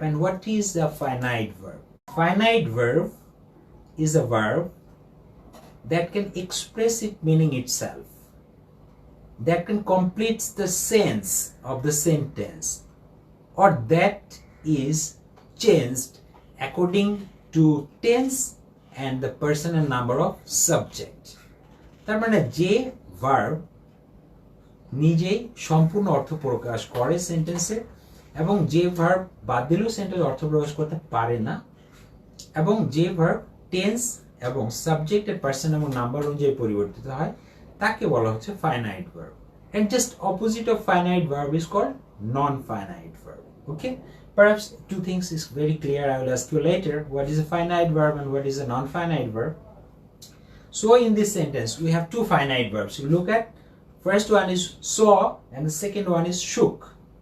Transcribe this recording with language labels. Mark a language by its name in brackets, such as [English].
[English] And what is a finite verb? Finite verb is a verb that can express its meaning itself, that can complete the sense of the sentence, or that is changed according to tense and the person and number of subject. [Bangla] তার মানে যে verb নিজেই সম্পূর্ণ অর্থ প্রকাশ করে সেন্টেন্সে, এবং যে ভার্ব বাদ দিলেও সেন্টেন্স অর্থ প্রকাশ করতে পারে না, এবং যে ভার্ব টেন্স এবং সাবজেক্টের পার্সন এবং নাম্বার অনুযায়ী পরিবর্তিত হয়, তাকে বলা হচ্ছে finite verb. [English] And just opposite of finite verb is called non-finite verb. Okay, perhaps two things is very clear. I will ask you later what is a finite verb and what is a non-finite verb. So in this sentence we have two finite verbs. You look at, first one is saw and the second one is shook.